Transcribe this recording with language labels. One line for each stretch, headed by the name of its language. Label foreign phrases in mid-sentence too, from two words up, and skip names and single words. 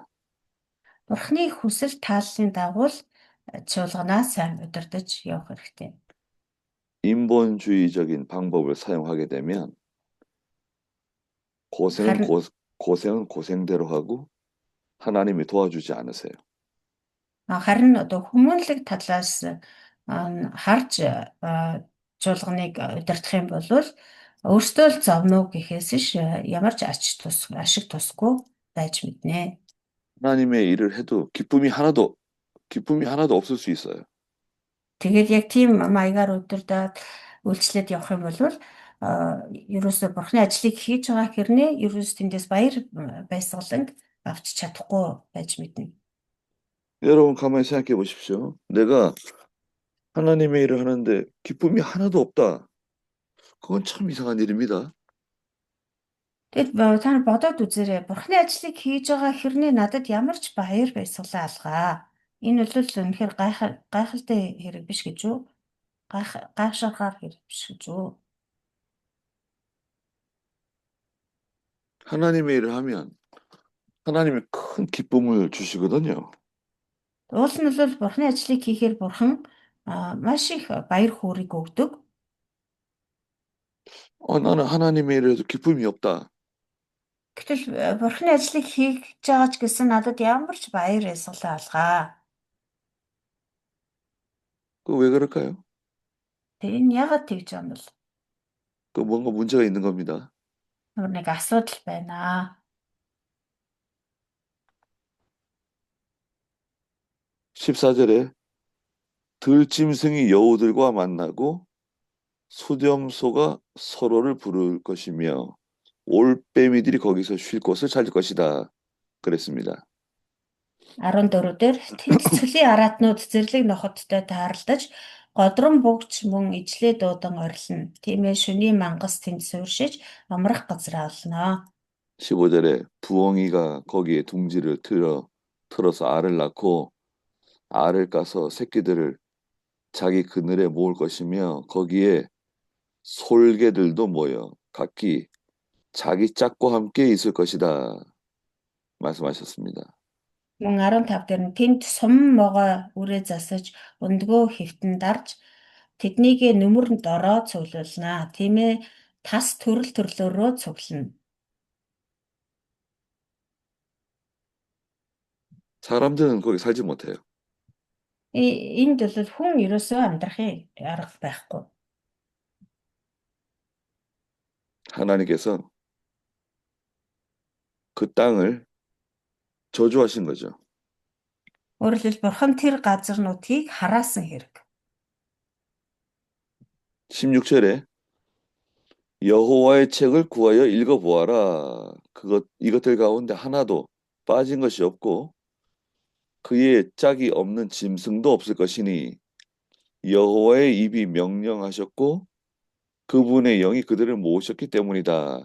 Mongolian: Бурхны хүсэл тааллын дагуу чуулганаа сайн удирдах явах хэрэгтэй.
Korean: 인본주의적인 방법을 사용하게 되면 고생은 고생은 고생대로 하고 하나님이 도와주지 않으세요.
Mongolian: Харин одоо хүмүүнлэг талаас харж чуулганыг удирдах юм бол өөртөө л зовно гэхээс ш ямар ч ашиг тусгүй байж мэднэ.
Korean: 하나님의 일을 해도 기쁨이 하나도 없을 수 있어요.
Mongolian: Тэгээд яг тийм маягаар удирдаад үйлчлээд явах юм бол ерөөсөө бурхны ажлыг хийж байгаа хэрнээ ерөөс тэндээс баяр баясгалан авч чадахгүй байж мэднэ.
Korean: 여러분 가만히 생각해 보십시오. 내가 하나님의 일을 하는데 기쁨이 하나도 없다. 그건 참 이상한 일입니다.
Mongolian: Тэгэд та нар бодоод үзээрэй. Бурхны ажлыг хийж байгаа хэрнээ надад ямар ч баяр баясгалан алгаа. Энэ бол үнэхээр гайхалтай хэрэг биш гэж үү? Гайхширхаар хэрэг биш гэж үү?
Korean: 하나님의 일을 하면 하나님이 큰 기쁨을 주시거든요.
Mongolian: Уул нь бол бурхны ажлыг хийхээр бурхан маш их баяр хөөргийг өгдөг.
Korean: 나는 하나님의 일을 해도 기쁨이 없다.
Mongolian: Гэтэл бурхны ажлыг хийж байгаа ч гэсэн надад ямар ч баяр баясгалан алгаа.
Korean: 그 왜 그럴까요?
Mongolian: Тэр нь яагаад тэгж байгаа юм бол?
Korean: 그 뭔가 문제가 있는 겁니다.
Mongolian: Нэг асуудал байна.
Korean: 14절에 들짐승이 여우들과 만나고 수렴소가 서로를 부를 것이며 올빼미들이 거기서 쉴 곳을 찾을 것이다. 그랬습니다.
Mongolian: 14-дөр тэнцвэрлийн араатнууд зэрлэг нохоттой таарлаж годрон бөгч мөн ижлээ дуудан орилно. Тиймээ шөнийн мангас тэнд сууршиж амрах газар олно.
Korean: 15절에 부엉이가 거기에 둥지를 틀어서 알을 낳고 알을 까서 새끼들을 자기 그늘에 모을 것이며 거기에 솔개들도 모여 각기 자기 짝과 함께 있을 것이다. 말씀하셨습니다.
Mongolian: Мөн 15-дөр нь тэнд сум могой үрээ засаж өндгөө хэвтэн дарж тэднийг нүмерн дороо цуглуулна. Тиймээ тас төрөл төрлөөрөө цуглана.
Korean: 사람들은 거기 살지 못해요.
Mongolian: Энд бол хүн ерөөсөө амьдрахын арга байхгүй.
Korean: 하나님께서 그 땅을 저주하신 거죠.
Mongolian: Өөрөөр хэлбэл бурхан тэр газар нутгийг хараасан хэрэг.
Korean: 16절에 여호와의 책을 구하여 읽어보아라. 이것들 가운데 하나도 빠진 것이 없고 그의 짝이 없는 짐승도 없을 것이니 여호와의 입이 명령하셨고 그분의 영이 그들을 모으셨기 때문이다.